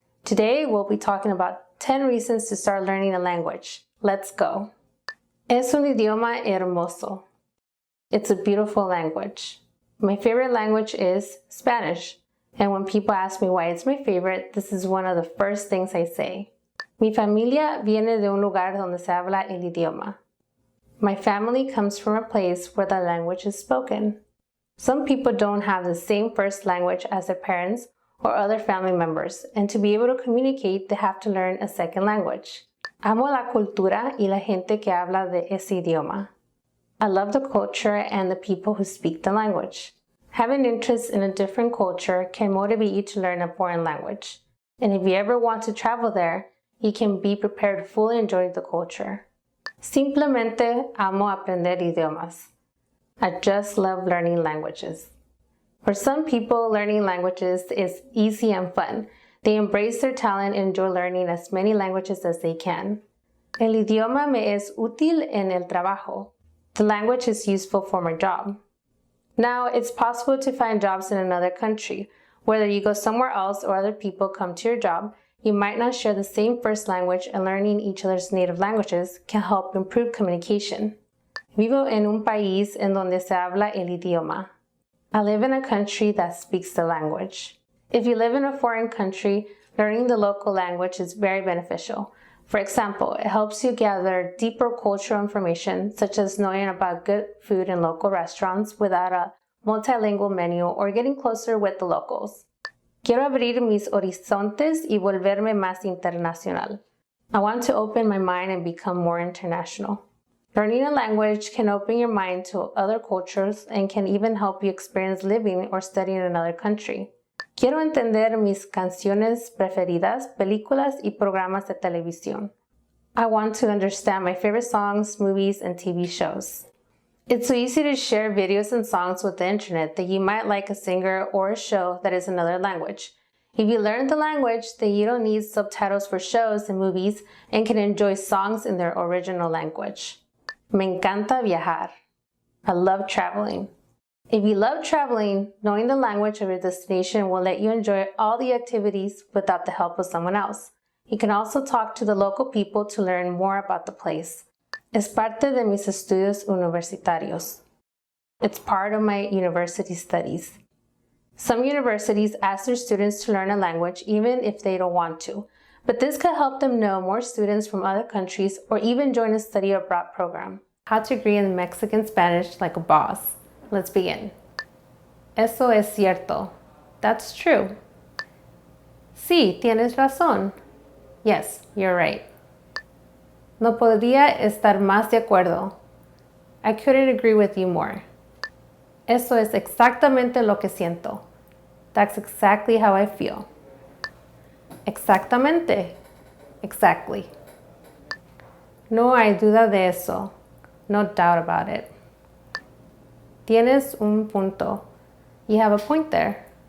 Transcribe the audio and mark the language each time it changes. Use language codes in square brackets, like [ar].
[en] Today we'll be talking about 10 reasons to start learning a language. Let's go. [es] Es un idioma hermoso. [en] It's a beautiful language. My favorite language is Spanish. And when people ask me why it's my favorite, this is one of the first things I say. [es] Mi familia viene de un lugar donde se habla el idioma. [en] My family comes from a place where the language is spoken. Some people don't have the same first language as their parents or other family members, and to be able to communicate, they have to learn a second language. [es] Amo la cultura y la gente que habla de ese idioma. [en] I love the culture and the people who speak the language. Having interest in a different culture can motivate you to learn a foreign language. And if you ever want to travel there, you can be prepared to fully enjoy the culture. [es] Simplemente amo aprender idiomas. [en] I just love learning languages. For some people, learning languages is easy and fun. They embrace their talent and enjoy learning as many languages as they can. [es] El idioma me es útil en el trabajo. [en] The language is useful for my job. Now, it's possible to find jobs in another country. Whether you go somewhere else or other people come to your job, you might not share the same first language, and learning each other's native languages can help improve communication. [es] Vivo en un país en donde se habla el idioma. [en] I live in a country that speaks the language. If you live in a foreign country, learning the local language is very beneficial. For example, it helps you gather deeper cultural information, such as knowing about good food in local restaurants without a multilingual menu or getting closer with the locals. [es] Quiero abrir mis horizontes y volverme más internacional. [en] I want to open my mind and become more international. Learning a language can open your mind to other cultures and can even help you experience living or studying in another country. [es] Quiero entender mis canciones preferidas, películas y programas de televisión. [en] I want to understand my favorite songs, movies, and TV shows. It's so easy to share videos and songs with the internet that you might like a singer or a show that is another language. If you learn the language, then you don't need subtitles for shows and movies and can enjoy songs in their original language. [es] Me encanta viajar. [en] I love traveling. If you love traveling, knowing the language of your destination will let you enjoy all the activities without the help of someone else. You can also talk to the local people to learn more about the place. [es] Es parte de mis estudios universitarios. [en] It's part of my university studies. Some universities ask their students to learn a language even if they don't want to, But this could help them know more students from other countries or even join a study abroad program. How to agree in Mexican Spanish like a boss. Let's begin. [es] Eso es cierto. [en] That's true. [es] Sí, tienes razón. [en] Yes, you're right. [es] No podría estar más de acuerdo. [en] I couldn't agree with you more. [es] Eso es exactamente lo que siento. [en] That's exactly how I feel. [es] Exactamente. [en] Exactly. [es] No hay duda de eso. [en] No doubt about it. [es] Tienes un punto. [en] You have a point there.